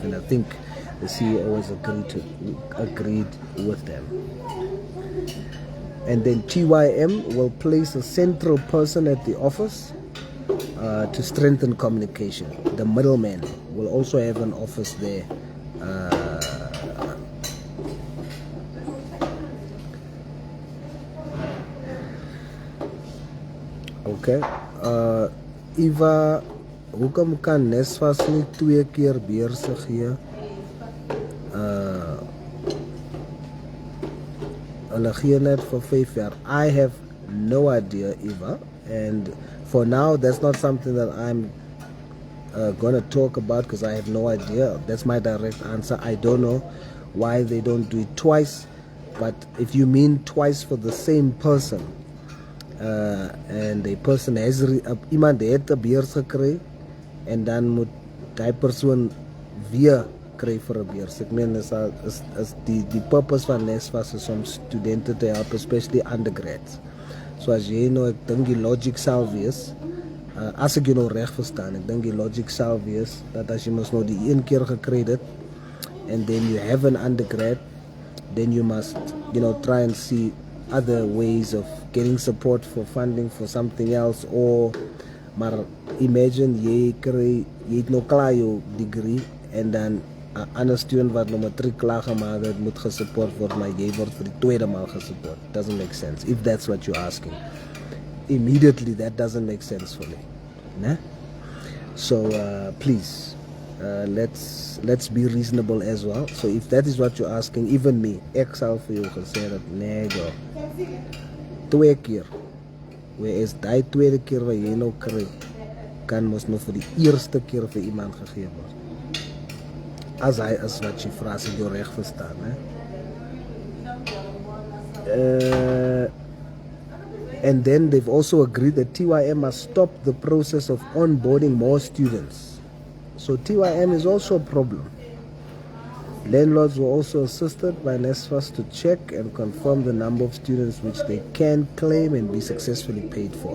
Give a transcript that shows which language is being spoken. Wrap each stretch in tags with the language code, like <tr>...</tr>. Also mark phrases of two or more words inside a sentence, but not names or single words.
<en>And I think the CEO has agreed with them. And then TYM will place a central person at the office to strengthen communication. The middleman will also have an office there. Okay.</en> <af>Eva, hoekom kan NSFAS nie 2 keer beurse gee? Hulle gee net vir 5 jaar.</af> <en>I have no idea, Eva, and for now that's not something that I'm gonna talk about, because I have no idea. That's my direct answer. I don't know why they don't do it twice, but if you mean twice for the same person, and the person has</en> <af>iemand het 'n beurs</af> <en>gekry en dan moet die persoon weer kry vir 'n beurs.</en> <af>Ek meen is die purpose van NSFAS is om studente te help,</af> <en>especially undergrads.</en> <af>So as jy nou, ek dink die logic sal wees, as ek jou nou reg verstaan, ek dink die logic sal wees dat as jy mos nou die een keer gekry het</af> <en>and then you have an undergrad, then you must try and see other ways of getting support for funding for something else, or</en> <af>maar imagine jy het nou klaar jou degree en dan 'n ander student wat nou matriek klaar gemaak het moet gesupport word, maar jy word vir die tweede maal gesupport.</af> <en>Doesn't make sense if that's what you're asking. Immediately that doesn't make sense for me. Nah? So please, let's be reasonable as well. So if that is what you're asking, even me,</en> <af>ek sal vir jou gesê dat nee go. 2 keer. Whereas die tweede keer wat jy nou kry, kan mos nou vir die eerste keer vir iemand gegee word. As hy is wat jy vra, as ek jou reg verstaan, hè?</af> <en>And then they've also agreed that TYM must stop the process of onboarding more students. So TYM is also a problem. Landlords were also assisted by NSFAS to check and confirm the number of students which they can claim and be successfully paid for.</en>